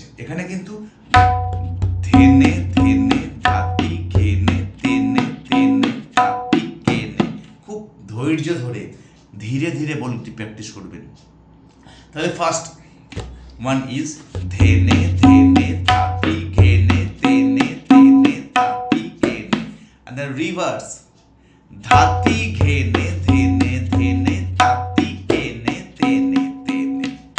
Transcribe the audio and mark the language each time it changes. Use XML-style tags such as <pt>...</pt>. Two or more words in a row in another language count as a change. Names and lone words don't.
<bn>এখানে কিন্তু ধেনে ধেনে ধাতি ঘেনে তেনে তেনে ধাতি ঘেনে, খুব ধৈর্য ধরে ধীরে ধীরে বলটি প্র্যাকটিস করবেন। তাহলে</bn> <en>first one is ধেনে ধেনে ধাতি ঘেনে</en> <bn>তেনে তেনে ধাতি ঘেনে,</bn> <en>and the reverse ধাতি ঘেনে ধেনে ধেনে ধাতি ঘেনে তেনে তেনে।</en>